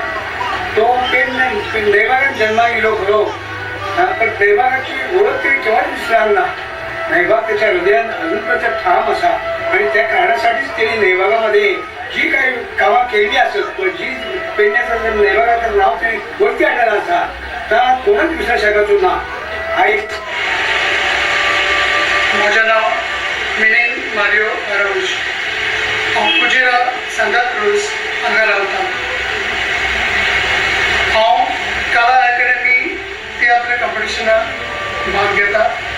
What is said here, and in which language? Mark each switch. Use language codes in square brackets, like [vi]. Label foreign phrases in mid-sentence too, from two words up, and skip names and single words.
[kok] तो पेन नैवागात जन्मा गेलो खरो पण नैवागाची ओळख तरी केव्हा दिसणार ना. नैवाग त्याच्या हृदयात अजूनपर्यंत ठाम असा आणि त्या कारणासाठीच त्यांनी नैवागामध्ये जी काही कामं केली असत जी पेडण्याचं जर नैवागाचं नाव तरी वरती आणलेलं असा तर कोणच विसरू शकतो ना. म्हजें नाव मिलिंद मारियो अराउज. हांव कुजिरा सांता क्रूज हांगा रावतां. हांव कला अकॅडमी तियात्र कॉम्पिटिशनाक भाग घेता.